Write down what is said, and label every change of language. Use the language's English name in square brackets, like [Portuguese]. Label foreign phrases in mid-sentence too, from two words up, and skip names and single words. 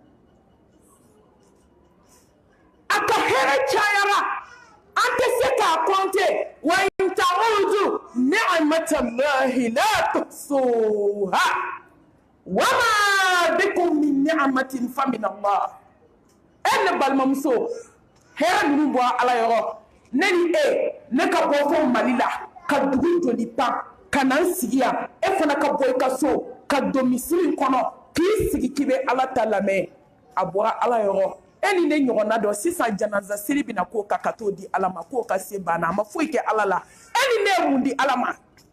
[Bambara] a ka hɛrɛ cayara an tɛ se k'a kɔnte [Arabic] وإن تعدوا نعمة الله لا تحصوها وما بكم من نعمة فمن الله [Bambara] ne balimamuso hɛrɛ ninnu bɔra ala yɔrɔ ne ni ne ka bɔ fɔ Mali la ka dugu joli pan ka na n sigi yan e fana ka bɔ i ka so ka don misiri kɔnɔ k'i sigi k'i bɛ ala ta lamɛn a bɔra ala yɔrɔ e ni ne ɲɔgɔnna dɔ sisan janaza siri bɛna k'o kan ka t'o di ala ma k'o ka se banna a ma foyi kɛ ala la e ni ne ye mun di ala ma